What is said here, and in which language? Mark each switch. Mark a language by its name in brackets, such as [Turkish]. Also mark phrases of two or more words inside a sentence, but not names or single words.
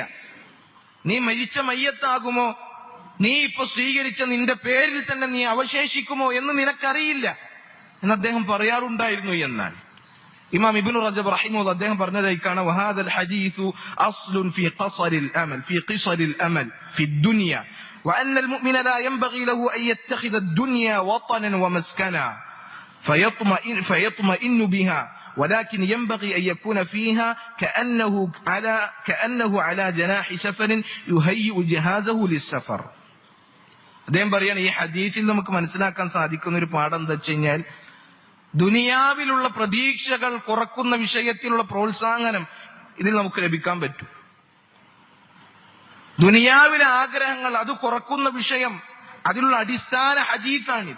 [Malayalam] നീ മരിച്ച മയ്യത്താകുമോ, നീ ഇപ്പൊ സ്വീകരിച്ച നിന്റെ പേരിൽ തന്നെ നീ അവശേഷിക്കുമോ എന്ന് നിനക്കറിയില്ല എന്ന് അദ്ദേഹം പറയാറുണ്ടായിരുന്നു എന്നാൽ ഇമാം ഇബ്നു റജബ് റഹിമഹുല്ലാഹ് അദ്ദേഹം പറഞ്ഞതായി കാണാം, [Arabic] وهذا الحديث أصل في قصر الأمل في الدنيا وأن المؤمن لا ينبغي له أن يتخذ الدنيا وطنا ومسكنا فيطمئن بها ولكن ينبغي أن يكون فيها كأنه على جناح سفر يهيئ جهازه للسفر. [Malayalam] അദ്ദേഹം പറയാണ്, ഈ ഹദീസിൽ നമുക്ക് മനസ്സിലാക്കാൻ സാധിക്കുന്ന ഒരു പാഠം എന്താ വെച്ച് കഴിഞ്ഞാൽ, ദുനിയാവിലുള്ള പ്രതീക്ഷകൾ കുറക്കുന്ന വിഷയത്തിലുള്ള പ്രോത്സാഹനം ഇതിൽ നമുക്ക് ലഭിക്കാൻ പറ്റും. ദുനിയാവിലെ ആഗ്രഹങ്ങൾ അത് കുറക്കുന്ന വിഷയം, അതിനുള്ള അടിസ്ഥാന ഹദീസാണിത്.